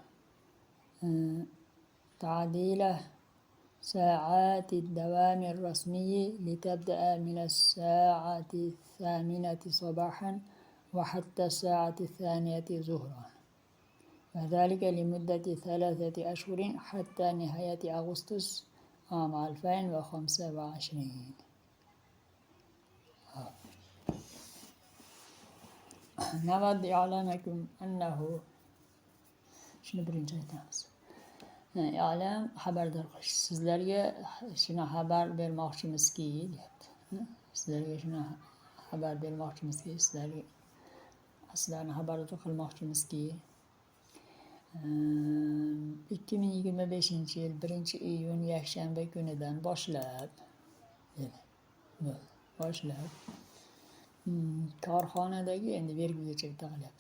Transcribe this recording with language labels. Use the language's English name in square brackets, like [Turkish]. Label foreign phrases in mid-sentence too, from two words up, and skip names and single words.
[Arabic] تعديل ساعات الدوام الرسمي لتبدأ من الساعة 8 صباحا وحتى الساعة 2 ظهرا، وذلك لمدة 3 أشهر حتى نهاية أغسطس عام 2025. نود إعلامكم أنه [Uzbek] shuni birinchi aytamiz. I'lam xabardor qilish. Sizlarga shuni xabar bermoqchimizki, deyapti. Sizlarga shuni xabar bermoqchimizki, sizlarni xabardor qilmoqchimizki, 2025 yil 1-iyun yakshanba kunidan boshlab korxonadagi endi vergugacha bitta qilyapmiz.